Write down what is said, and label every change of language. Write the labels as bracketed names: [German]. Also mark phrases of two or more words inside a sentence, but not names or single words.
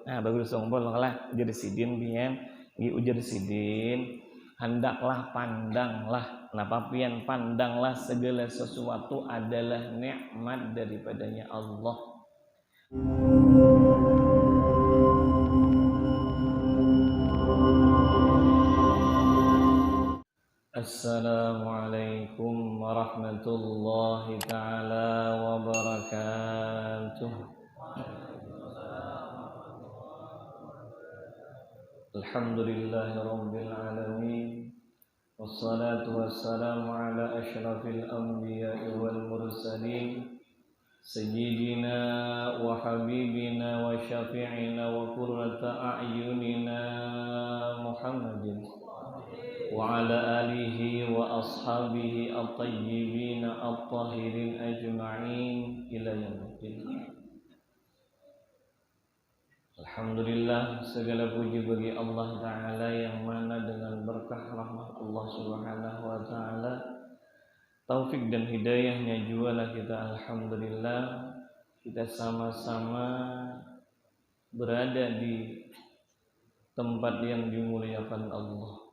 [Banjar] Nah, abah guru sekumpul lah ujar sidin pian, ujar sidin, hendaklah pandanglah, napa pian pandanglah segala sesuatu adalah nikmat daripadanya Allah. [Arabic] السلام عليكم ورحمة الله تعالى وبركاته. الحمد لله رب العالمين. والصلاة والسلام على أشرف الأنبياء والمرسلين سيدنا وحبيبنا وشفيعنا وقرة أعيننا محمد وعلى آله وأصحابه الطيبين الطاهرين أجمعين إلى يوم. [Indonesian] Alhamdulillah, segala puji bagi [Arabic] الله تعالى [Indonesian] yang mana dengan berkah rahmat [Arabic] الله سبحانه وتعالى, [Indonesian] taufik dan hidayahnya jualah kita alhamdulillah kita sama-sama berada di tempat yang dimuliakan Allah.